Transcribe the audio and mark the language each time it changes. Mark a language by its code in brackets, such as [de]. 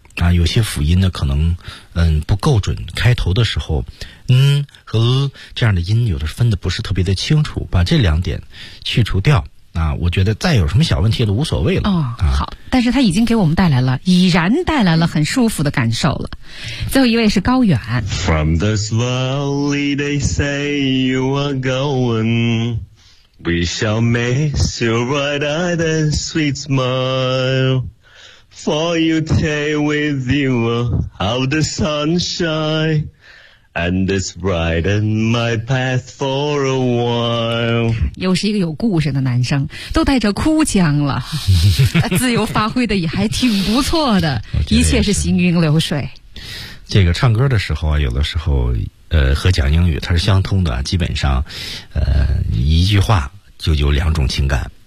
[zh] 啊，有些辅音呢可能不够准，开头的时候嗯和这样的音有的分的不是特别的清楚，把这两点去除掉啊，我觉得再有什么小问题都无所谓了。哦，好，但是它已经给我们带来了，已然带来了很舒服的感受了。最后一位是高远。 [en] From this valley they say you are going, we shall miss your bright eyes and sweet smileFor you take with you all the sunshine, and this brighten my path for a while. [zh] 又是一个有故事的男生，都带着哭腔了，自由发挥的也还挺不错的，一切是行云流水。这个唱歌的时候啊，有的时候和讲英语它是相通的，基本上一句话就有两种情感。